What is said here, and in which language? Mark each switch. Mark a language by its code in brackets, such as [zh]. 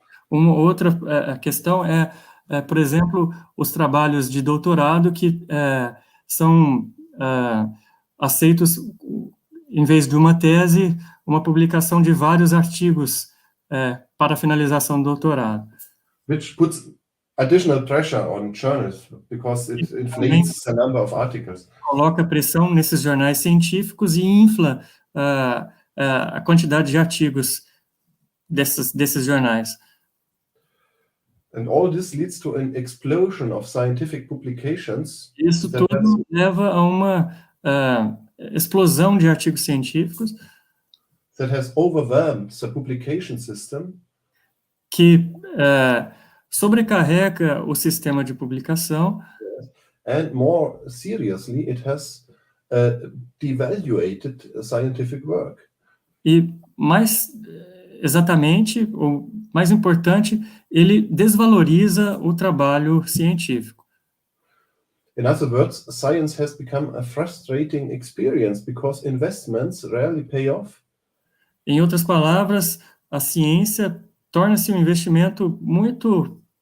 [pt] Uma outra questão por exemplo, os trabalhos de doutorado que são aceitos, em vez de uma tese, uma publicação de vários artigos para a finalização do doutorado. [en] Which puts additional pressure on journals because it inflates the number of articles. [pt] Coloca pressão nesses jornais científicos e infla a quantidade de artigos desses jornais. [en] And all this leads to an explosion of scientific publications. [pt] Isso tudo leva a uma explosão de artigos científicos [en] that has overwhelmed the publication system, [pt] que sobrecarrega o sistema de publicação, [en] and more seriously, it has devaluated scientific work. [pt] e mais exatamente, ou mais importante, ele desvaloriza o trabalho científico. [en] In other words, science has become a frustrating experience because investments rarely pay off. [pt] Em outras palavras, a ciência torna-se um investimento muito...